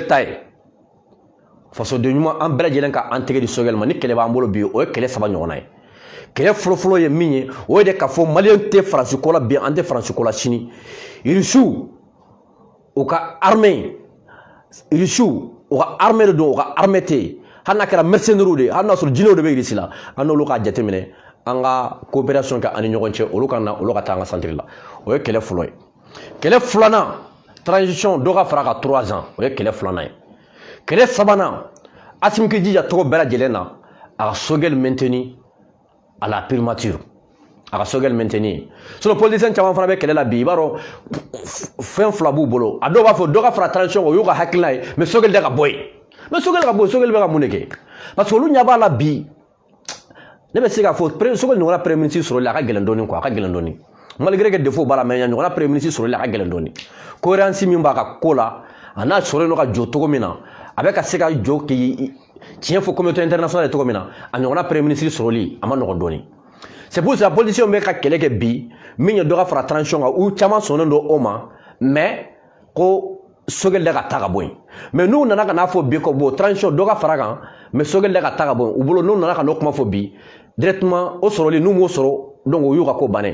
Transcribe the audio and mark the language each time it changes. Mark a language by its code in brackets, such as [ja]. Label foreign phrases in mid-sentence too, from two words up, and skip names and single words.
[bm] ta ye fasoden ɲuman an bɛɛ lajɛlen ka an tɛgɛ di Sogɛl ma ni kɛlɛ b'an bolo bi o ye kɛlɛ 3 ɲɔgɔnna ye kɛlɛ fɔlɔfɔlɔ ye min ye o ye de k'a fɔ maliyɛn tɛ Faransi ko la bi an tɛ Faransi ko la sini Irisiw u ka armée Irisiw u ka armée de don u ka armée tɛ yen hali n'a kɛra mercenaires de ye hali n'a sɔrɔ jinɛw de bɛ Irisi la an n'olu k'a jateminɛ an ka coopération kɛ an ni ɲɔgɔn cɛ olu ka na olu ka taa an ka centre la o ye kɛlɛ fɔlɔ ye. Kɛlɛ filanan transition dɔ ka fara ka 3 ans o ye kɛlɛ filanan ye. Kɛlɛ sabanan Assimi k'i jija cogo bɛɛ lajɛlen na a ka Sogɛl [fr] maintenir à la primature. [bm] A ka Sogɛl maintenir. Sinon politicien caman fana bɛ kɛlɛ la bi i b'a dɔn fɛn fila b'u bolo. A dɔw b'a fɔ dɔ ka fara transition o y'u ka hakilina ye mais Sogɛl de ka bɔ yen. Mais Sogɛl ka bɔ yen Sogɛl bɛ ka mun de kɛ? [fr] Parce que [bm] olu ɲɛ b'a la bi. Ne bɛ se k'a fɔ Sogɛl ɲɔgɔnna [fr] premier ministre [bm] sɔrɔli a ka gɛlɛn dɔɔni quoi a ka gɛlɛn dɔɔni. [fr] Malgré que [bm] défaut b'a la mais ɲɔgɔnna [fr] premier ministre [bm] sɔrɔli a ka gɛlɛn dɔɔni. Cohérence min b'a ka ko la a n'a sɔrɔlen don ka jɔ cogo min na a bɛ ka se ka jɔ k'i tiɲɛ fɔ [fr] communauté internationale [bm] ye cogo min na a ɲɔgɔnna [fr] premier ministre [bm] sɔrɔli a ma nɔgɔn dɔɔni. [fr] C'est pour ça [bm] politicien bɛ ka kɛlɛ kɛ bi min ye dɔ ka fara transition kan u caman sɔnnen don o ma mais ko Sogɛl de ka taa ka bɔ yen. Mais n'u nana ka n'a fɔ bi ko bon transition dɔ ka fara kan mais Sogɛl de ka taa ka bɔ yen u bolo n'u nana ka n'o kuma fɔ bi directement o sɔrɔli n'u m'o sɔrɔ donc o y'u ka ko bannen.